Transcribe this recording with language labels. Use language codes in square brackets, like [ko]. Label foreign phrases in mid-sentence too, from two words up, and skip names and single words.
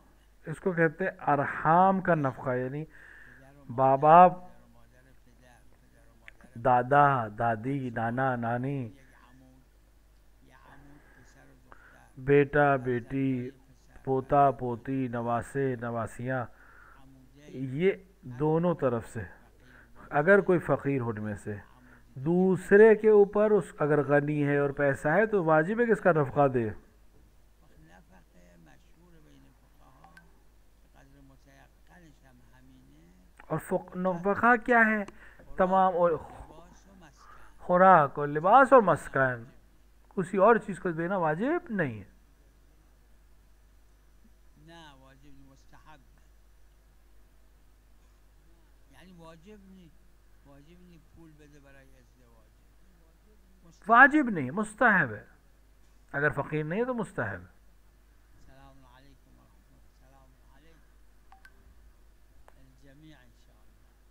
[ur] اس کو کہتے ہیں ارحام کا نفقہ, یعنی [fa] پدر و [ur] بابا, [fa] پدر و مادر پدر پدر و مادر [ur] دادا دادی, نانا نانی, [fa] یک عمود یه عمود پسر و دختر [ur] بیٹا بیٹی, [fa] فرزندای پسر [ur] پوتا پوتی, نواسے نواسیاں, [fa] عموده [ur] یہ دونوں طرف سے. فقیر اگر کوئی فقیر ہو ان میں سے [fa] عمود [ur] دوسرے کے اوپر اس اگر غنی ہے اور پیسہ ہے تو واجب ہے کہ اس کا نفقہ دے. [fa] نفقه مشهور بین فقها قدر متيقنش هم همینه [ur] اور نفقہ کیا ہے؟ تمام اور [fa] لباس و مسکن [ur] خوراک اور لباس اور مسکن, کسی اور چیز کو دینا واجب نہیں ہے. [fa] نه واجب نی مستحب یعنی واجب نی پول بده برای ازدواج مستحب. [ur] واجب نہیں, مستحب ہے. اگر فقیر نہیں ہے تو مستحب ہے. [ar] سلام علیکم ورحمۃ اللہ سلام علیکم الجميع ان شاء الله